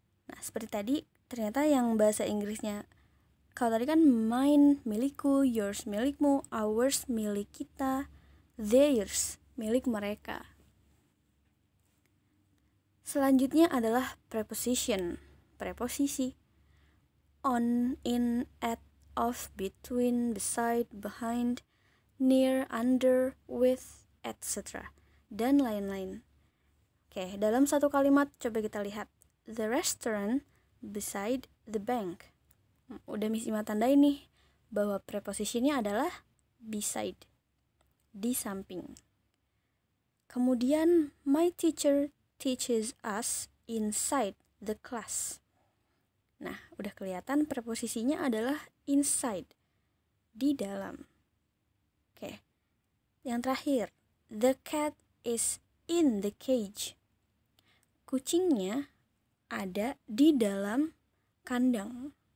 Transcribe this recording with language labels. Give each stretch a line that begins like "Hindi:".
Indonesian: Nah, seperti tadi, ternyata yang bahasa Inggrisnya, kalau tadi kan mine, milikku, yours, milikmu, ours, milik kita, theirs, milik mereka. Selanjutnya adalah preposition, preposisi.
English: On, in, at, of, between, beside, behind, near, under, with, etc.
Indonesian: dan lain-lain. Oke, dalam satu kalimat coba kita lihat.
English: The restaurant beside the bank.
Indonesian: Udah Miss Ima tandai nih bahwa preposisinya adalah beside, di samping.
English: Kemudian my teacher teaches us inside the class.
Indonesian: Nah, udah kelihatan preposisinya adalah inside, di dalam. Oke. Yang terakhir,
English: the cat is in the cage.
Indonesian: Kucingnya ada di dalam kandang.